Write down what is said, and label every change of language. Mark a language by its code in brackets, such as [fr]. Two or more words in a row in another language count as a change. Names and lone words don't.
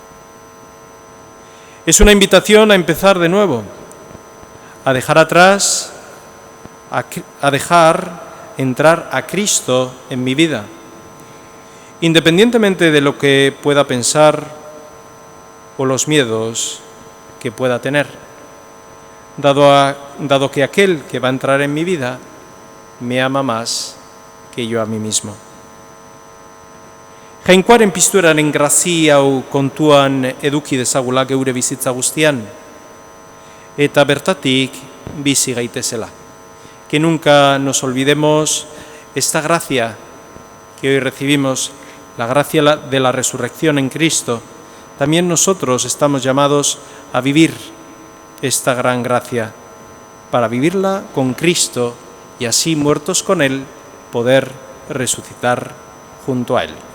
[es] Es una invitación a empezar de nuevo, a dejar atrás, a dejar entrar a Cristo en mi vida, independientemente de lo que pueda pensar o los miedos que pueda tener, dado que aquel que va a entrar en mi vida me ama más que yo a mí mismo. [eu] Jainkoaren piztueraren grazia hau kontuan eduki dezagula geure bizitza guztian, eta bertatik bizi gaitezela. [es] Que nunca nos olvidemos esta gracia que hoy recibimos, la gracia de la resurrección en Cristo. También nosotros estamos llamados a vivir esta gran gracia, para vivirla con Cristo y así, muertos con Él, poder resucitar junto a Él.